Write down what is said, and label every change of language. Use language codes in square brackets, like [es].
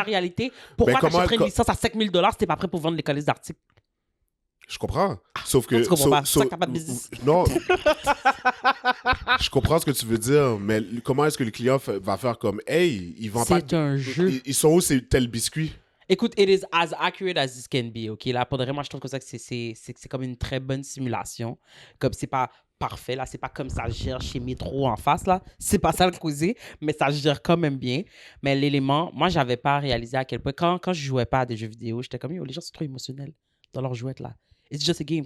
[fr] la réalité. Pourquoi comment- t'achèterais une licence à $5 000 si t'es pas prêt pour vendre les colis d'articles? Je comprends. Sauf que... tu comprends pas. C'est ça que t'as pas de business. Non. Je comprends ce que tu veux dire, mais comment est-ce que le client va faire comme, hey, ils vont pas... C'est un jeu. Ils sont où ces tels biscuits? [en] Écoute, it is as accurate as it can be, OK? [fr] Là, pour de vrai, moi, je trouve que ça, que c'est comme une très bonne simulation. Comme c'est pas parfait, là, c'est pas comme ça gère chez Métro en face, là. C'est pas ça le causé, mais ça gère quand même bien. Mais l'élément, moi, j'avais pas réalisé à quel point, quand je jouais pas à des jeux vidéo, j'étais comme, yo, les gens sont trop émotionnels dans leurs jouettes, là. [en] It's just a game.